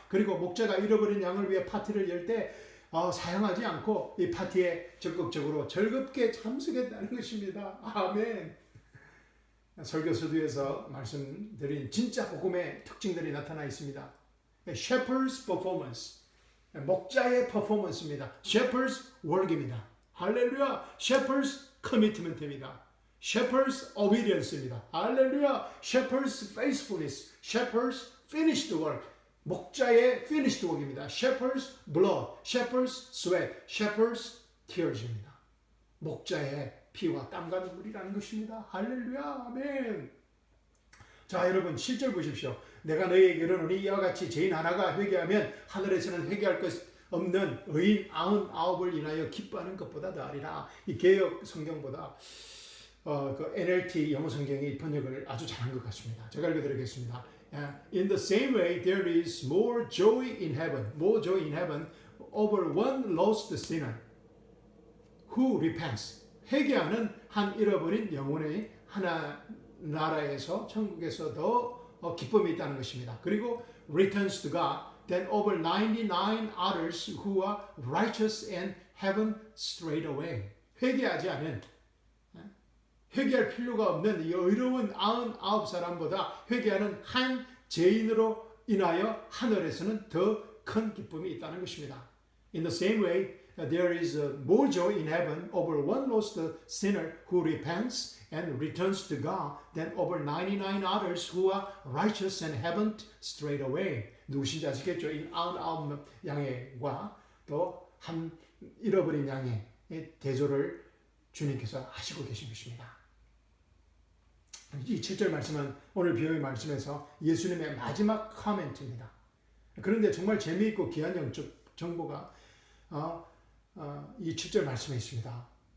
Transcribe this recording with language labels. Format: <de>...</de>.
<ko>그리고 목자가 잃어버린 양을 위해 파티를 열 때 사용하지 않고 이 파티에 적극적으로 즐겁게 참석했다는 것입니다. 아멘. 설교 서두에서 말씀드린 진짜 복음의 특징들이 나타나 있습니다.</ko> <en>Shepherd's performance,</en> <ko>목자의 퍼포먼스입니다.</ko> <en>Shepherd's work입니다.</en> <ko>할렐루야.</ko> <en>Shepherd's commitment입니다. Shepherd's obedience입니다.</en> <ko>할렐루야.</ko> <en>Shepherd's faithfulness, Shepherd's finished work.</en> <ko>목자의</ko> <en>finished work</en> <ko>입니다.</ko> <en>Shepherd's blood, Shepherd's sweat, Shepherd's tears입니다.</en> <ko>목자의 피와 땀과 눈물이라는 것입니다. 할렐루야, 아멘. 자, 여러분 7절 보십시오. 내가 너희에게 이르노니 이와 같이 죄인 하나가 회개하면 하늘에서는 회개할 것 없는 의인 99을 인하여 기뻐하는 것보다 더하리라. 이 개역 성경보다 그 NLT 영어 성경이 번역을 아주 잘한 것 같습니다. 제가 읽어드리겠습니다.</ko> <en>In the same way, there is more joy in heaven over one lost sinner who repents.</en> <ko>회개하는 한 잃어버린 영혼의 하나 나라에서 천국에서 더 기쁨이 있다는 것입니다. 그리고</ko> <en>returns to God than over 99 others who are righteous and heaven straight away.</en> <ko>회개하지 않은, 회개할 필요가 없는 이 의로운 99사람보다 회개하는 한 죄인으로 인하여 하늘에서는 더 큰 기쁨이 있다는 것입니다.</ko> <en>In the same way, there is more joy in heaven over one lost sinner who repents and returns to God than over 99 others who are righteous and haven't strayed away.</en> <ko>누구신지 아시겠죠? 이 99 양과 또 한 잃어버린 양의 대조를 주님께서 하시고 계신 것입니다. 이 7절 말씀은 오늘 비유의 말씀에서 예수님의 마지막 코멘트입니다. 그런데 정말 재미있고 귀한 영적 정보가 이 7절 말씀에 있습니다.</ko>